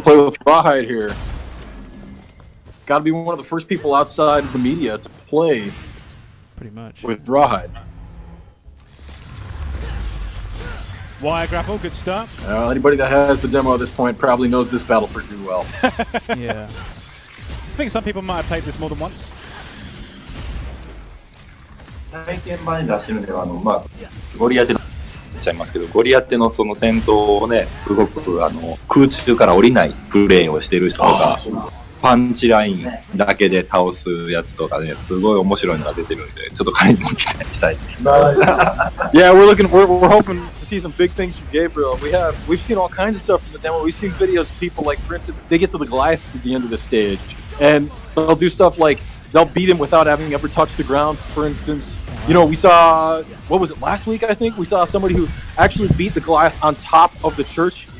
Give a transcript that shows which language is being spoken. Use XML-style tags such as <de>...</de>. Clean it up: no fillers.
<en>going to play with Rawhide here. Got to be one of the first people outside of the media to play Pretty much. with Rawhide. Wire grapple, good start. Anybody that has the demo at this point probably knows this battle pretty well. Yeah. I think some people might have played this more than once.</en> <ja>体験版に出してるんで、まあ、ゴリアテの言っちゃいますけど、ゴリアテのその戦闘をね、すごく空中から降りないプレイをしてる人とか、パンチラインだけで倒すやつとかね、すごい面白いのが出てるんで、ちょっと彼にも期待したいです。</ja> <en>Yeah, we're hoping to see some big things from Gabriel. We've seen all kinds of stuff from the demo. We've seen videos of people like, for instance, they get to the Goliath at the end of the stage, and they'll do stuff like they'll beat him without having ever touched the ground, for instance. You know, we saw, what was it, last week, I think? We saw somebody who actually beat the Goliath on top of the church.</en>